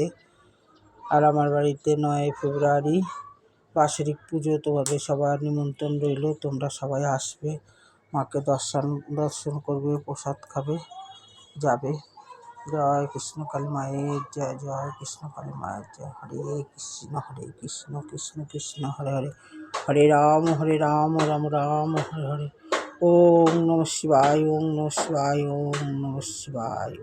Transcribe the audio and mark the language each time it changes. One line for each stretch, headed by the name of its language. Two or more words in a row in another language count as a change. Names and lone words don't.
Bangla: আর আমার বাড়িতে 9 ফেব্রুয়ারি বাৎসরিক পুজো, তোমাদের সবার নিমন্ত্রণ রইল, তোমরা সবাই আসবে, মাকে দর্শন করবে, প্রসাদ খাবে, যাবে। জয় কৃষ্ণকালী মায়ের জয়, জয় কৃষ্ণকালী মায়ের জয়।
Sanskrit: হরে কৃষ্ণ কৃষ্ণ কৃষ্ণ হরে হরে, হরে রাম রাম রাম হরে হরে। ওম নমঃ শিবায়, ওম নমঃ শিবায়, ওম নমঃ শিবায়।